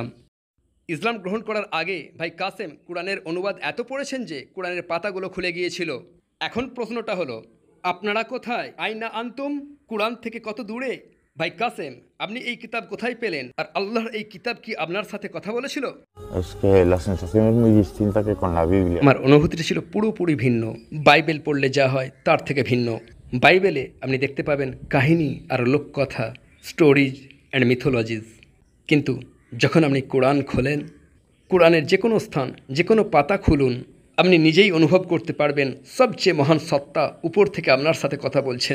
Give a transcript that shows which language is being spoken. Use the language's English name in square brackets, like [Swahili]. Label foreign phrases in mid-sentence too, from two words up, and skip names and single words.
[Bangla] ইসলাম গ্রহণ করার আগে ভাই কাসেম কোরআনের অনুবাদ এত পড়েছেন যে কোরআনের পাতাগুলো খুলে গিয়েছিল। এখন প্রশ্নটা হলো, আপনারা কোথায়? [Arabic] أين أنتم, [Bangla] কোরআন থেকে কত দূরে? ভাই কাসেম, আপনি এই কিতাব কোথায় পেলেন? আর আল্লাহর এই কিতাব কি আপনার সাথে কথা বলেছিল? [Spanish] Es que la sensación es muy distinta que con la Biblia. [Bangla] আমার অনুভূতিটা ছিল পুরোপুরি ভিন্ন। বাইবেল পড়লে যা হয় তার থেকে ভিন্ন। বাইবেলে আপনি দেখতে পাবেন কাহিনী আর লোককথা, [English] stories and mythologies. [Bangla] কিন্তু যখন আপনি কোরআন খোলেন, কোরআনের যে কোনো স্থান, যে কোনো পাতা খুলুন, আপনি নিজেই অনুভব করতে পারবেন সবচেয়ে মহান সত্তা উপর থেকে আপনার সাথে কথা বলছেন।